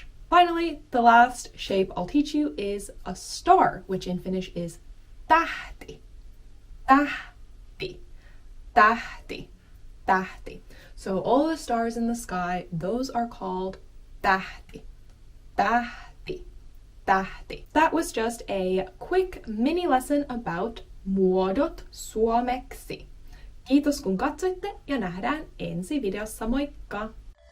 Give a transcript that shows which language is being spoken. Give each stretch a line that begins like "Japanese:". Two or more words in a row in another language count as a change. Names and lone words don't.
English: Finally, the last shape I'll teach you is a star, which in Finnish is tähti.
Finnish: Tähti. Tähti. Tähti.
English: So all the stars in the sky, those are called tähti.
Finnish: Tähti. Tähti.
English: That was just a quick mini lesson about
Finnish: muodot suomeksi. Kiitos kun katsoitte ja nähdään ensi videossa, moikka!